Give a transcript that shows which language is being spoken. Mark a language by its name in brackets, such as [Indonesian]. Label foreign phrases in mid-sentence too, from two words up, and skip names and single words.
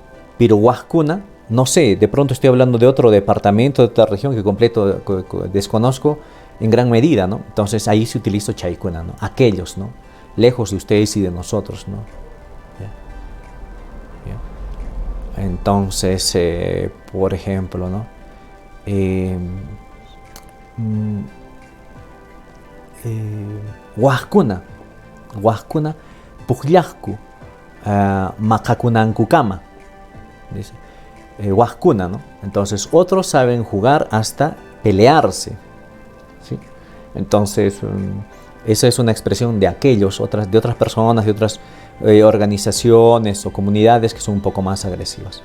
[Spanish] Pero wajkuna, no sé, de pronto estoy hablando de otro departamento, de otra región que completo desconozco en gran medida, ¿no? Entonces ahí se utiliza chaikuna, ¿no? Aquellos, ¿no? Lejos de ustedes y de nosotros, ¿no? Entonces, por ejemplo, ¿no? [Quechua] Wajkuna pukllasku makakunankukama, [Spanish] dice. Wajkuna, ¿no? Entonces, otros saben jugar hasta pelearse, ¿sí? Entonces, esa es una expresión de aquellos, de otras personas, de otras organizaciones o comunidades que son un poco más agresivas.